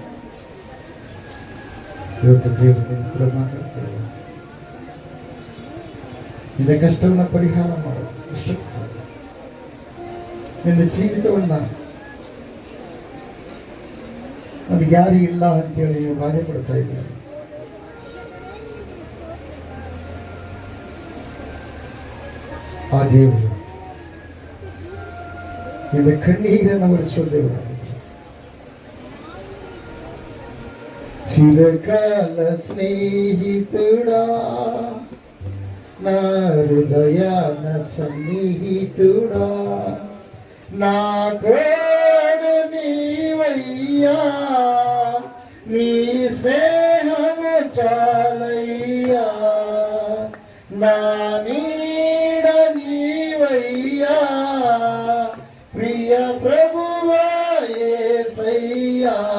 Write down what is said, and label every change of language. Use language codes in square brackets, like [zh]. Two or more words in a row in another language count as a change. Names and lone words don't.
[kn] ಇವತ್ತು ದೇವರು ಕೂಡ ಮಾತಾಡ್ತೇವೆ, ನಿನ್ನ ಕಷ್ಟವನ್ನು ಪರಿಹಾರ ಮಾಡು, ನಿನ್ನ ಜೀವಿತವನ್ನ ನಮಗೆ ಯಾರು ಇಲ್ಲ ಅಂತೇಳಿ ನೀವು ಬಾಧೆ ಪಡ್ತಾ ಇದ್ದೀರಿ. ಆ ದೇವರು ನಿನ್ನ ಕಣ್ಣೀರನ್ನು ಒರೆಸುವ ದೇವರಾಗಿದ್ದಾರೆ. [te] చిరకాల స్నేహితుడా, నా హృదయాన సన్నిహితుడా, నా తోడు నీవయ్యా, నీ స్నేహము చాలయ్యా, నా నీడ నీవయ్యా, ప్రియ ప్రభువా యేసయ్యా,